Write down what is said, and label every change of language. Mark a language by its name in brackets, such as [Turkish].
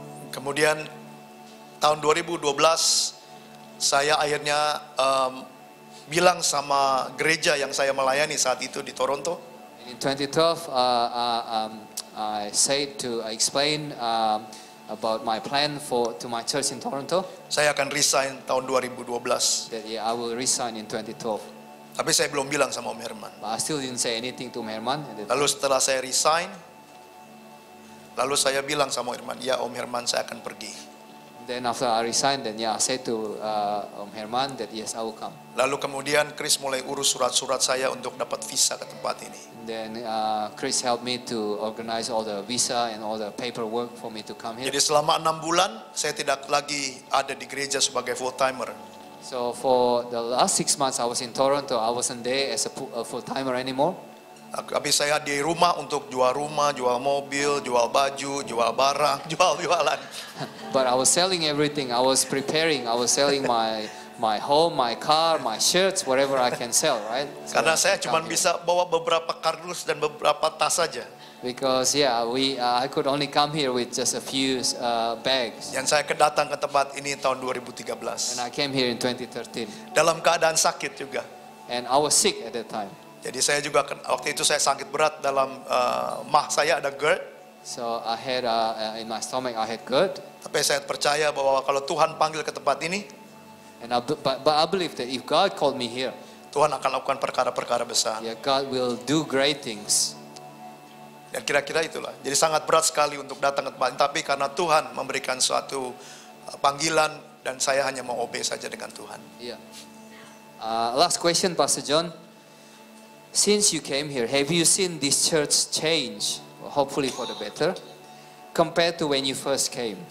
[Indonesian] Kemudian tahun 2012 saya akhirnya bilang sama gereja yang saya melayani saat itu di Toronto. [English] In 2012, I explained about my plan to my church in Toronto. [Indonesian] Saya akan resign tahun 2012. [English] That I will resign in 2012. [Indonesian] Tapi saya belum bilang sama Om Herman. [English] But I still didn't say anything to Om Herman. [Indonesian] Lalu setelah saya resign, lalu saya bilang sama Om Herman, ya Om Herman saya akan pergi. [English] Then after I resigned, then I said to Om Herman that yes, I will come. [Indonesian] Lalu kemudian Chris mulai urus surat-surat saya untuk dapat visa ke tempat ini. [English] Then Chris helped me to organize all the visa and all the paperwork for me to come here. [Indonesian] Jadi selama 6 bulan saya tidak lagi ada di gereja sebagai full timer. [English] So for the last 6 months I was in Toronto, I wasn't there as a full timer anymore. [Indonesian] Tapi saya di rumah untuk jual rumah, jual mobil, jual baju, jual barang, jual-jualan. [English] But I was selling everything. I was preparing. I was selling my home, my car, my shirts, whatever I can sell, right? So [Indonesian] Karena saya cuma bisa bawa beberapa kardus dan beberapa tas saja. [English] Because I could only come here with just a few bags. [Indonesian] Yang saya datang ke tempat ini tahun 2013. [English] And I came here in 2013. [Indonesian] Dalam keadaan sakit juga. [English] And I was sick at that time. [Indonesian] Jadi saya juga waktu itu saya sakit berat dalam mah saya ada GERD. [English] So I had in my stomach I had GERD. [Indonesian] Tapi saya percaya bahwa kalau Tuhan panggil ke tempat ini, [English] but I believe that if God called me here, [Indonesian] Tuhan akan lakukan perkara-perkara besar. [English] yeah, God will do great things. [Indonesian] Dan kira-kira itulah. Jadi sangat berat sekali untuk datang ke tempat ini. Tapi karena Tuhan memberikan suatu panggilan dan saya hanya mau obey saja dengan Tuhan. [English] Yeah. Last question, Pastor John. Since you came here, have you seen this church change, hopefully for the better, compared to when you first came?